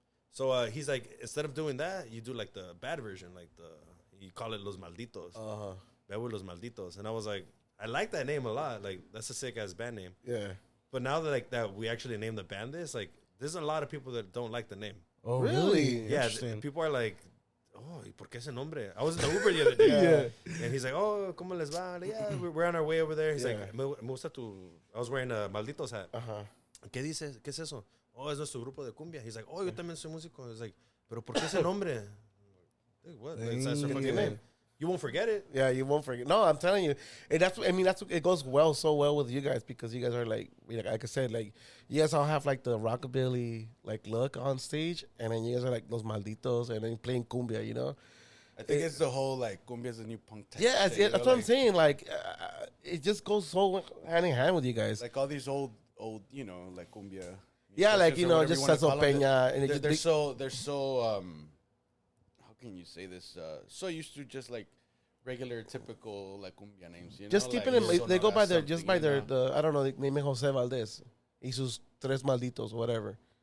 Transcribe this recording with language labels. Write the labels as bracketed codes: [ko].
[en] So he's like, instead of doing that, you do like the bad version, like you call it Los Malditos. Bebo Los Malditos. And I was like, I like that name a lot. Like that's a sick ass band name. Yeah. But now that we actually named the band this, like there's a lot of people that don't like the name. Oh really? Yeah. People are like, oh, [es] ¿por qué ese nombre? [en] I was in the Uber the other day. And he's like, oh, [es] ¿cómo les va? [en] Like, yeah, we're on our way over there. He's like, [es] me gusta [en] I was wearing a Malditos hat. [es] ¿Qué dices? ¿Qué es eso? Oh, es nuestro grupo de cumbia. [en] He's like, [es] oh, yo también soy músico. [en] He's like, [es] pero ¿por qué ese nombre? [en] Like, what? It's a fucking name. You won't forget it. Yeah, you won't forget. No, I'm telling you, and it goes so well with you guys because you guys are like I said, like you guys all have like the rockabilly like look on stage, and then you guys are like Los Malditos, and then playing cumbia, you know. I think it's the whole like cumbia is a new punk type. Yeah, thing, that's what I'm saying. Like it just goes so hand in hand with you guys. Like all these old like cumbia. Yeah, like just Cesar Peña, and they're so how can you say this? So used to just like regular typical like cumbia names. You know? Just keeping like, them. They go by their I don't know. They name it José Valdez. [es] Y sus tres malditos, [en] whatever.